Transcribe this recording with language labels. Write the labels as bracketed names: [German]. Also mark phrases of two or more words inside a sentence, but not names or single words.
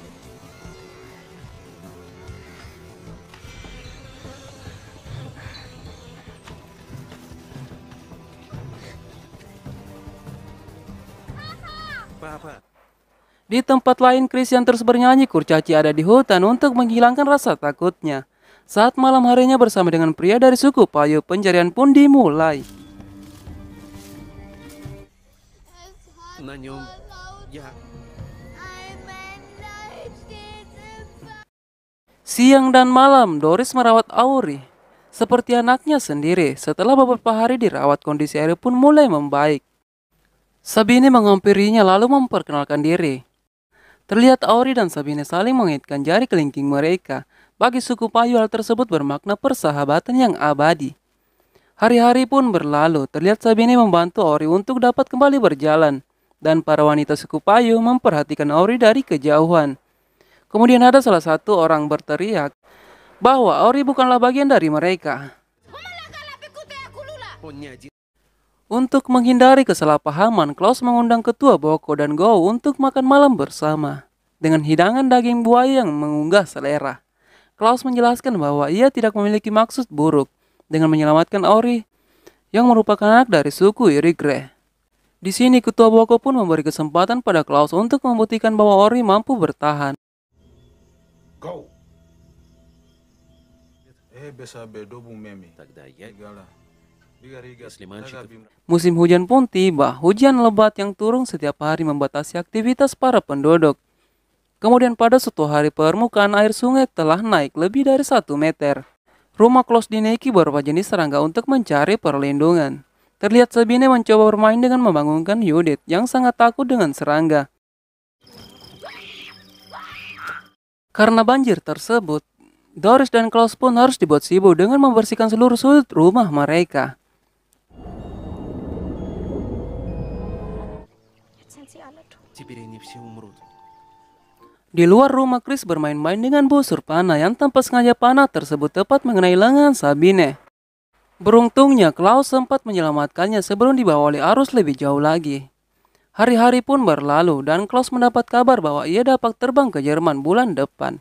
[Russian] Папа! [Indonesian] Di tempat lain, Christian terus bernyanyi kurcaci ada di hutan untuk menghilangkan rasa takutnya. Saat malam harinya bersama dengan pria dari suku Payu, pencarian pun dimulai. [Russian] На нем я. [Indonesian] Siang dan malam, Doris merawat Auri seperti anaknya sendiri. Setelah beberapa hari dirawat, kondisi Auri pun mulai membaik. Sabine menghampirinya lalu memperkenalkan diri. Terlihat Auri dan Sabine saling mengaitkan jari kelingking mereka. Bagi suku Payu, hal tersebut bermakna persahabatan yang abadi. Hari-hari pun berlalu, terlihat Sabine membantu Auri untuk dapat kembali berjalan. Dan para wanita suku Payu memperhatikan Auri dari kejauhan. Kemudian ada salah satu orang berteriak bahwa Auri bukanlah bagian dari mereka. [Russian] Он не один. [Indonesian] Untuk menghindari kesalahpahaman, Klaus mengundang ketua Boko dan Go untuk makan malam bersama. Dengan hidangan daging buaya yang mengunggah selera. Klaus menjelaskan bahwa ia tidak memiliki maksud buruk dengan menyelamatkan Auri yang merupakan anak dari suku Irigre. Di sini ketua Boko pun memberi kesempatan pada Klaus untuk membuktikan bahwa Auri mampu bertahan. Go! Besa bedobu memi. [Russian] Тогда я, Gala. Riga. если мальчиков [Indonesian] Musim hujan pun tiba. Hujan lebat yang turun setiap hari membatasi aktivitas para penduduk. Kemudian pada suatu hari permukaan air sungai telah naik lebih dari 1 meter. Rumah Klaus dinaiki beberapa jenis serangga untuk mencari perlindungan. Terlihat Sabine mencoba bermain dengan membangunkan Judith yang sangat takut dengan serangga. Karena banjir tersebut, Doris dan Klaus pun harus dibuat sibuk dengan membersihkan seluruh sudut rumah mereka. [Russian] теперь они все умрут. [Indonesian] Di luar rumah, Chris bermain-main dengan busur panah yang tanpa sengaja panah tersebut tepat mengenai lengan Sabine. Beruntungnya, Klaus sempat menyelamatkannya sebelum dibawa oleh arus lebih jauh lagi. Hari-hari pun berlalu dan Klaus mendapat kabar bahwa ia dapat terbang ke Jerman bulan depan.